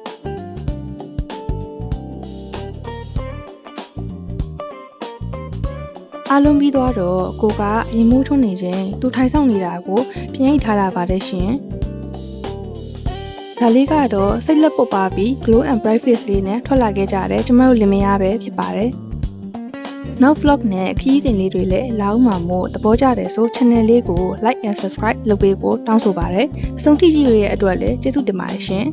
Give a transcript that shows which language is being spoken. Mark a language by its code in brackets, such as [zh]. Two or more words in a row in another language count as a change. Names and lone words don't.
[my] ။အားလုံးပြီးသွားတော့ကိုကရင်မိုးထွန်းနေခြင်းသူထိုင်ဆောင်နေတာကိုပြန်ရိတ်ထားတာပါတယ်ရှင်။ဒါလေးကတော့စိတ်လက်ပုတ်ပါပြီး [en] glow and bright face [my] လေးနဲ့ထွက်လာခဲ့ကြတယ်ကျမတို့လင်မယားပဲဖြစ်ပါတယ်နောက် vlog နဲ့ခရီးစဉ်လေးတွေလည်းလာအောင်မှာမို့သဘောကျတယ်ဆို channel လေးကို [en] like and subscribe [my] လုပ်ပေးဖို့တောင်းဆိုပါတယ်အဆုံးထိကြည့်ရတဲ့အတွက်လည်းကျေးဇူးတင်ပါတယ်ရှင်